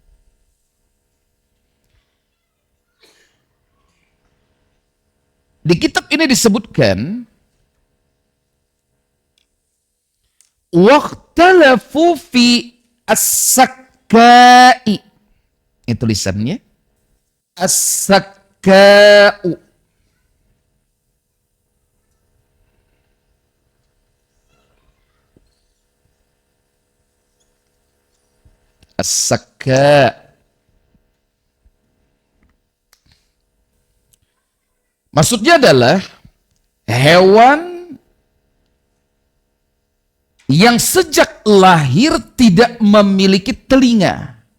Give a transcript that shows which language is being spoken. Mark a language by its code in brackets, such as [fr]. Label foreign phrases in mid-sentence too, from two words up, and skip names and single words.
[id] Di kitab ini disebutkan, [ar] واختلفوا في السكاء. [id] Ini tulisannya. As-sakka'u. As-sakka. Maksudnya adalah hewan yang sejak lahir tidak memiliki telinga.